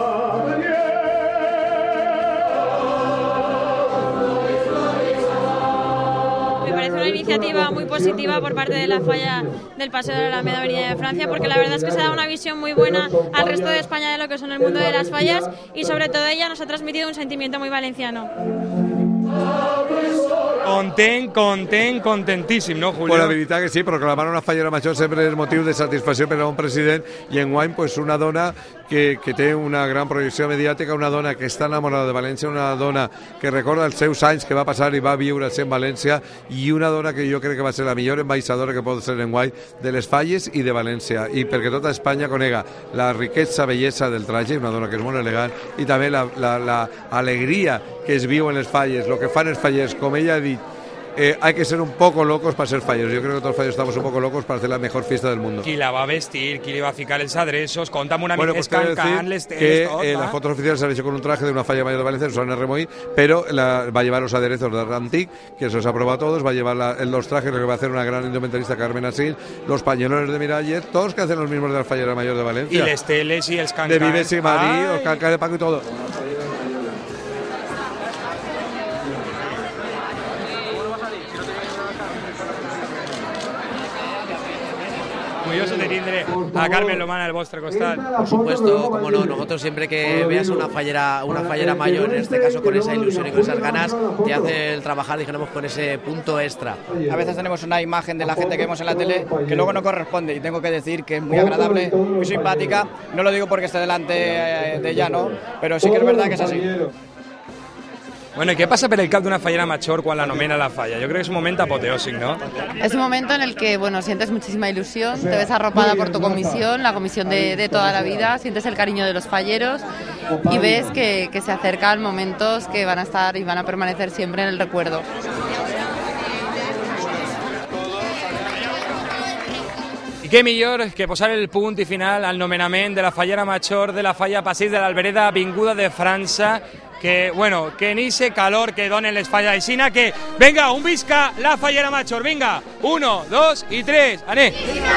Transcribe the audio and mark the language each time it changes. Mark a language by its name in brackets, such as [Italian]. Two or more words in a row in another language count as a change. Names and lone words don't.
[Spanish] Me parece una iniciativa muy positiva por parte de la falla del Paseo de la Alameda, Avenida de Francia, porque la verdad es que se da una visión muy buena al resto de España de lo que son el mundo de las fallas, y sobre todo ella nos ha transmitido un sentimiento muy valenciano. [Catalan] Contentíssim, no, Julio? Pues la veritat que sí, proclamar una fallera major sempre és motiu de satisfacció per a un president, i enguany pues, una dona que té una gran projecció mediàtica, una dona que està enamorada de València, una dona que recorda els seus anys que va passar i va viure en València, i una dona que jo crec que va ser la millor ambaixadora que pot ser enguany de les falles i de València, i perquè tota Espanya conega la riquesa, bellesa del traje, una dona que és molt elegant, i també l'alegria que es viu en les falles, el que fan els fallers, com ella ha dit, [Spanish] hay que ser un poco locos para ser falleros. Yo creo que todos los falleros estamos un poco locos para hacer la mejor fiesta del mundo. [Catalan] Qui la va vestir, qui li va ficar els adreços, conta'm una bueno, mica, pues cancant les que tot, [Spanish] las fotos oficiales se han hecho con un traje de una falla mayor de Valencia, Susana Remoí, pero va a llevar los aderezos de Rantic, que se los ha probado todos, va a llevar los trajes, lo que va a hacer una gran indumentarista, Carmen Asil, los pañuelones de Miralles, todos que hacen los mismos de la fallera mayor de Valencia. [Catalan] Y les teles y els cancans. [Spanish] De Vives y Marí, los cancans de Paco y todo. [Catalan] Orgulloso de tindre a Carmen Lomana al vostre costat. [Spanish] Por supuesto, como no, nosotros siempre que veas una fallera mayor, en este caso con esa ilusión y con esas ganas, te hace el trabajar, dijéramos, con ese punto extra. A veces tenemos una imagen de la gente que vemos en la tele que luego no corresponde, y tengo que decir que es muy agradable, muy simpática. No lo digo porque esté delante de ella, ¿no? Pero sí que es verdad que es así. [Catalan] Bueno, [Spanish] ¿y qué pasa por [Catalan] el cap d'una fallera major cuando la nomena la falla? [Spanish] Yo creo que es un momento apoteósico, ¿no? Es un momento en el que, bueno, sientes muchísima ilusión, te ves arropada por tu comisión, la comisión de toda la vida, sientes el cariño de los falleros y ves que se acercan momentos que van a estar y van a permanecer siempre en el recuerdo. [Catalan] què millor que posar el punt i final al nomenament de la fallera major de la falla Passeig de l'Albereda, Avinguda de França, que, bueno, que [Spanish] en ese calor [Catalan] que donen les falles aixina, que, venga, un visca la fallera major, venga, 1, 2 i 3, anem!